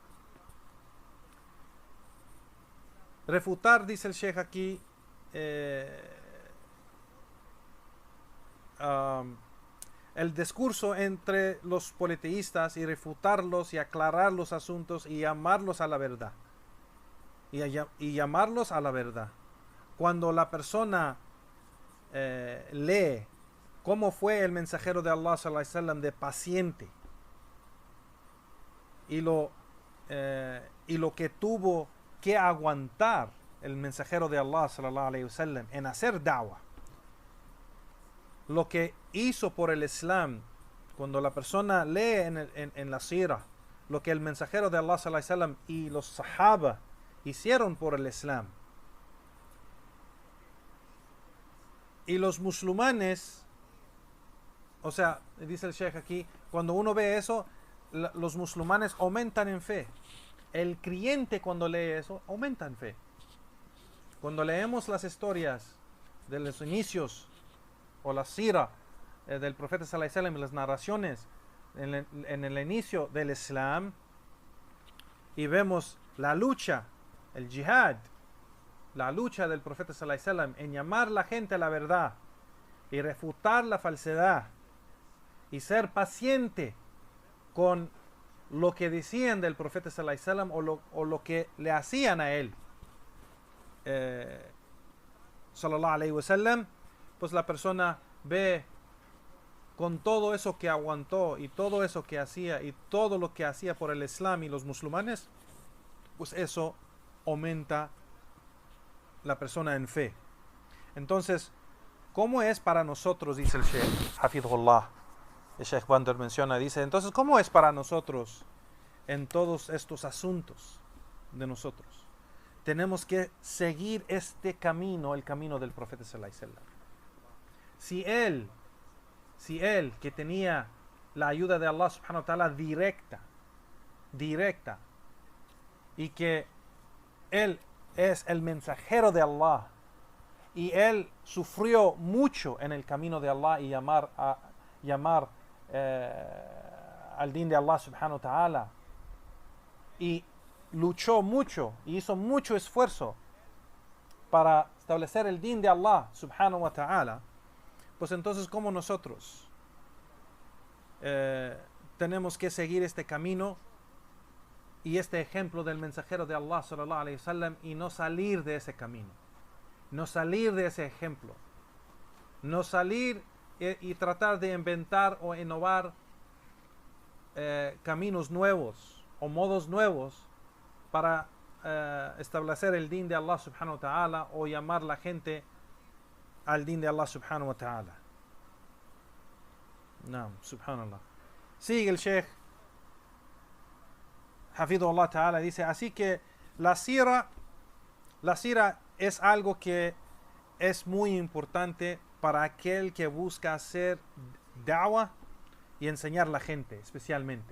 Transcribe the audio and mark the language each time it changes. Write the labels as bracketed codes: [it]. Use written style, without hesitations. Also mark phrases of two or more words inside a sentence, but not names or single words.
[es] Refutar, dice el Sheikh aquí, el discurso entre los politeístas y refutarlos y aclarar los asuntos y llamarlos a la verdad. Y llamarlos a la verdad. Cuando la persona lee cómo fue el mensajero de Allah [ar] صلى الله عليه وسلم [es] de paciente y lo que tuvo que aguantar el mensajero de Allah [ar] صلى الله عليه وسلم [es] en hacer da'wah, lo que hizo por el Islam, cuando la persona lee en la sira lo que el mensajero de Allah [ar] صلى الله عليه وسلم [es] y los sahaba hicieron por el Islam, y los musulmanes, o sea, dice el Sheikh aquí, cuando uno ve eso, los musulmanes aumentan en fe. El creyente, cuando lee eso, aumenta en fe. Cuando leemos las historias de los inicios o la sira del profeta [ar] صلى الله عليه وسلم [es] y las narraciones en el inicio del Islam, y vemos la lucha, el jihad, la lucha del profeta [ar] صلى الله عليه وسلم [es] en llamar a la gente a la verdad y refutar la falsedad y ser paciente con lo que decían del profeta [ar] صلى الله عليه وسلم [es] o lo que le hacían a él [ar] صلى الله عليه وسلم, [es] pues la persona ve con todo eso que aguantó y todo eso que hacía y todo lo que hacía por el Islam y los musulmanes, pues eso aumenta la persona en fe. Entonces, ¿cómo es para nosotros? Dice el Sheikh Hafidhullah. El Sheikh Bander menciona, dice, entonces, ¿cómo es para nosotros en todos estos asuntos de nosotros? Tenemos que seguir este camino, el camino del profeta [ar] صلى الله عليه وسلم. [es] Si él que tenía la ayuda de Allah [ar] سبحانه وتعالى [es] directa, y que él es el mensajero de Allah, y él sufrió mucho en el camino de Allah y llamar al din de Allah [ar] سبحانه وتعالى, [es] y luchó mucho y hizo mucho esfuerzo para establecer el din de Allah [ar] سبحانه وتعالى, [es] pues entonces como nosotros tenemos que seguir este camino y este ejemplo del mensajero de Allah [ar] صلى الله عليه وسلم [es] y no salir de ese camino, no salir de ese ejemplo, no salir y tratar de inventar o innovar caminos nuevos o modos nuevos para establecer el din de Allah [ar] سبحانه وتعالى [es] o llamar la gente al din de Allah [ar] سبحانه وتعالى. [es] No, subhanallah. Sigue el Sheikh [ar] حفظه الله تعالى, [es] dice, así que la sira es algo que es muy importante para aquel que busca hacer da'wah y enseñar a la gente, especialmente.